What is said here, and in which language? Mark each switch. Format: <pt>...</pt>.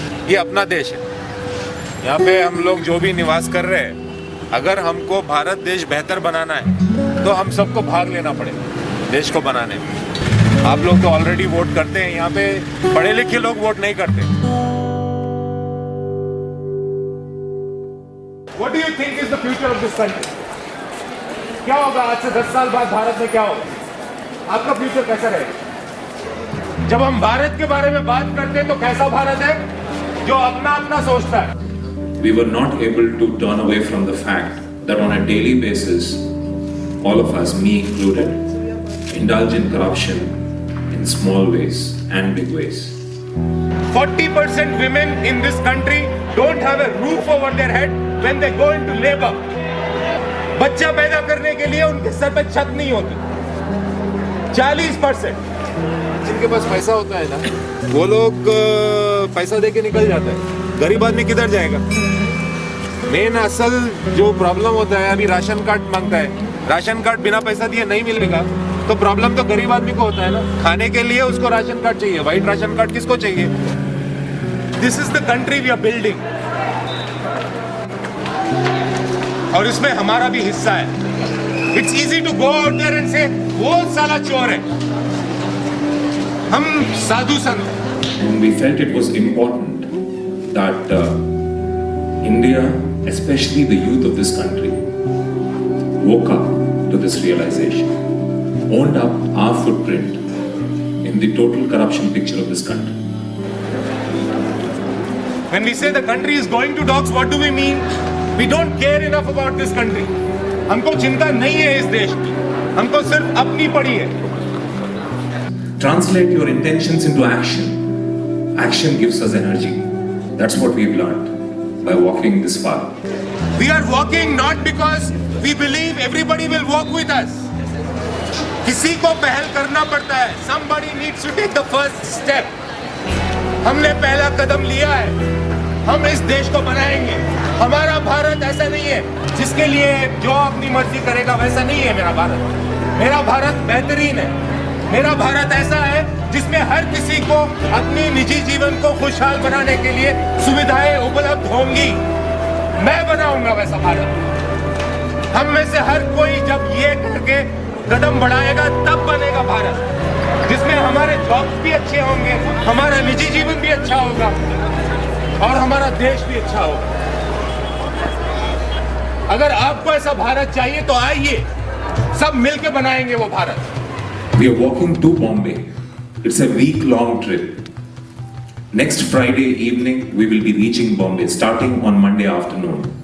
<hi>ये अपना देश है, यहाँ पे हम लोग जो भी निवास कर रहे हैं, अगर हमको भारत देश बेहतर बनाना है तो हम सबको भाग लेना पड़ेगा देश को बनाने में। आप लोग तो ऑलरेडी वोट करते हैं, यहाँ पे पढ़े लिखे लोग वोट नहीं करते।</hi> <en>What do you think is the future of this country?</en> <hi>क्या होगा आज से 10 साल बाद भारत में, क्या होगा? आपका फ्यूचर कैसा रहेगा? जब हम भारत के बारे में बात करते हैं तो कैसा भारत है जो अपना अपना सोचता है?</hi> <en>We were not able to turn away from the fact that on a daily basis, all of us, me included, indulge in corruption in small ways and big ways. 40% women in this country don't have a roof over their head when they go into labor.</en> <hi>बच्चा पैदा करने के लिए उनके sir पे छत नहीं होती। 40% जिनके पास पैसा होता है ना, वो लोग पैसा दे के निकल जाता है। गरीब आदमी किधर जाएगा? मेन असल जो प्रॉब्लम होता है, अभी राशन कार्ड मांगता है, राशन कार्ड बिना पैसा दिए नहीं मिलेगा, तो प्रॉब्लम तो गरीब आदमी को होता है ना। खाने के लिए उसको राशन कार्ड चाहिए, व्हाइट राशन कार्ड किसको चाहिए?</hi> <en>this is the country we are building,</en> <hi>और इसमें हमारा भी हिस्सा है।</hi> <en>it's easy to go out there and say</en> <hi>वो साला चोर है, हम साधु संत।</hi> <en>We felt it was important that India, especially the youth of this country, woke up to this realization, owned up our footprint in the total corruption picture of this country. When we say the country is going to dogs, what do we mean? We don't care enough about this country.</en> <hi>हमको चिंता नहीं है इस देश की, हमको सिर्फ अपनी पड़ी है।</hi> <en>Translate your intentions into action. Action gives us energy. That's what we've learned by walking this far. We are walking not because we believe everybody will walk with us.</en> <hi>किसी को पहल करना पड़ता है।</hi> <en>Somebody needs to take the first step.</en> <hi>हमने पहला कदम लिया है, हम इस देश को बनाएंगे। हमारा भारत ऐसा नहीं है जिसके लिए जो अपनी मर्जी करेगा, वैसा नहीं है मेरा भारत। मेरा भारत बेहतरीन है। मेरा भारत ऐसा है जिसमें हर किसी को अपनी निजी जीवन को खुशहाल बनाने के लिए सुविधाएं उपलब्ध होंगी। मैं बनाऊंगा वैसा भारत। हम में से हर कोई जब ये करके कदम बढ़ाएगा तब बनेगा भारत, जिसमें हमारे जॉब्स भी अच्छे होंगे, हमारा निजी जीवन भी अच्छा होगा और हमारा देश भी अच्छा होगा। अगर आपको ऐसा भारत चाहिए तो आइए, सब मिलके बनाएंगे वो Bharat.</hi> <en>We are walking to Bombay. It's a week-long trip. Next Friday evening, we will be reaching Bombay, starting on Monday afternoon.</en>